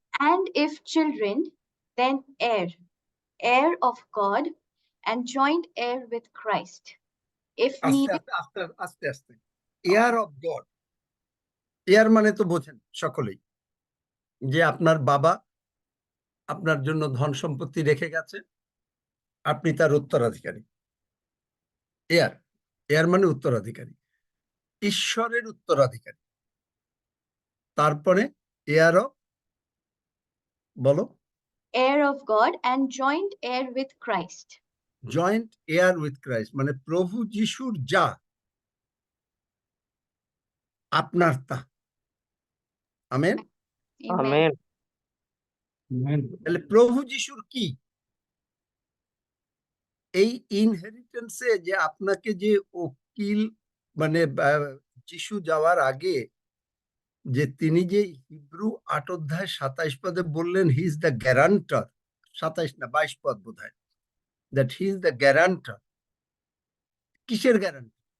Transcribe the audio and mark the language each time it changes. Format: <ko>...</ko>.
<en>and if children, then heir of God, and joint heir with Christ. If</en> <bn>আস্তে</bn> <en>needed,</en> <bn>আস্তে আস্তে আস্তে আস্তে। এয়ার অফ গড, এয়ার মানে তো বোঝেন সকলেই, যে আপনার বাবা আপনার জন্য ধন সম্পত্তি রেখে গেছে, আপনি তার উত্তরাধিকারী। এয়ার, এয়ার মানে উত্তরাধিকারী, ঈশ্বরের উত্তরাধিকারী। তারপরে এয়ার অফ, বলো।</bn> <en>heir of God and joint heir with Christ. Joint heir with Christ,</en> <bn>মানে প্রভু যিশুর যা আপনার তা। আমেন।</bn> <en>Amen.</en> <bn>আমেন। তাহলে প্রভু যিশুর কি এই ইনহেরিটেন্সে, যে আপনাকে যে উকিল, মানে যিশু যাওয়ার আগে যে তিনি যে হিব্রু 8 অধ্যায় 27 পদে বললেন,</bn> <en>he is the guarantor,</en> <bn>27 না 22 পদ বোধহয়,</bn> <en>That he is the guarantor.</en> <bn>কিসের গ্যারান্টি?</bn>